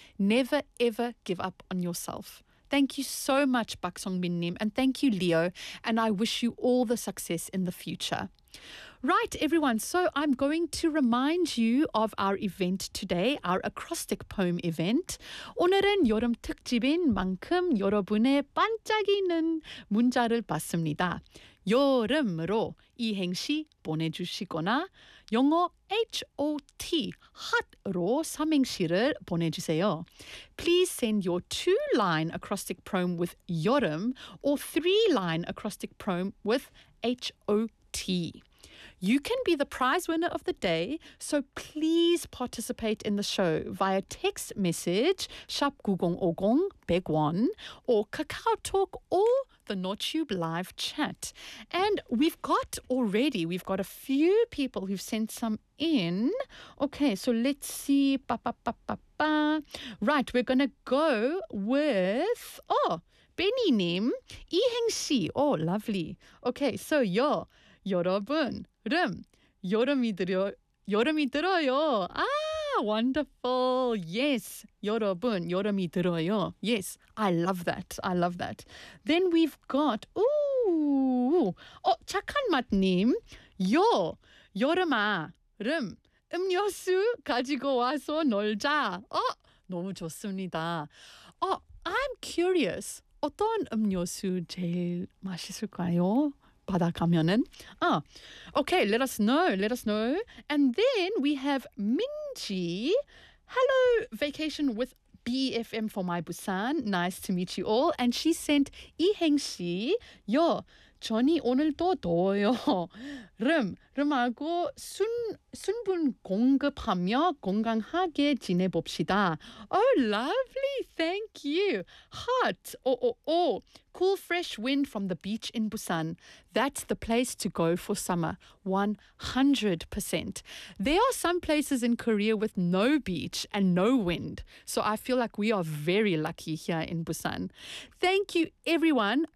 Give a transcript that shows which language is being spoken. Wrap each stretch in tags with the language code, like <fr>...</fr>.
<en>Never, ever give up on yourself. Thank you so much, Baksong Binnim. And thank you, Leo. And I wish you all the success in the future. Right, everyone. So I'm going to remind you of our event today, our acrostic poem event.</en> <ko>오늘은 여름 특집인만큼 여러분의 반짝이는 문자를 받습니다. 여름으로 이 행시 보내주시거나 영어 HOT, hot로 삼행시를 보내주세요.</ko> <en>Please send your two-line acrostic poem with 여름 or three-line acrostic poem with HOT. You can be the prize winner of the day, so please participate in the show via text message, sharp 9050, 100 won, or Kakao Talk or the NorTube live chat. And we've got a few people who've sent some in. Okay, so let's see. Ba, ba, ba, ba, ba. Right, we're going to go with, oh, Benny Nim, I Heng Si. Oh, lovely. Okay, so yo.</en> <ko>여러분, 름, 여름이 들어요. 아,</ko> <en>wonderful. Yes,</en> <ko>여러분, 여름이 들어요.</ko> <en>Yes, I love that. I love that. Then we've got, ooh, oh, 착한 맛님,</en> <ko>요, 여름아, 름, 음료수 가지고 와서 놀자. 어, 너무 좋습니다.</ko> <en>Oh, I'm curious,</en> <ko>어떤 음료수 제일 맛있을까요? 받아가면은.</ko> <en>Oh, okay, let us know. Let us know. And then we have Minji. Hello, vacation with BFM for my Busan. Nice to meet you all. And she sent 이행시.</en> <ko>요, 전이 오늘도 더워요. 름, 름하고 순분 공급하며 건강하게 지내봅시다.</ko> <en>Oh, lovely. Thank you. Hot. Oh, oh, oh. Cool, fresh wind from the beach in Busan. That's the place to go for summer. 100%. There are some places in Korea with no beach and no wind. So I feel like we are very lucky here in Busan. Thank you, everyone.</en>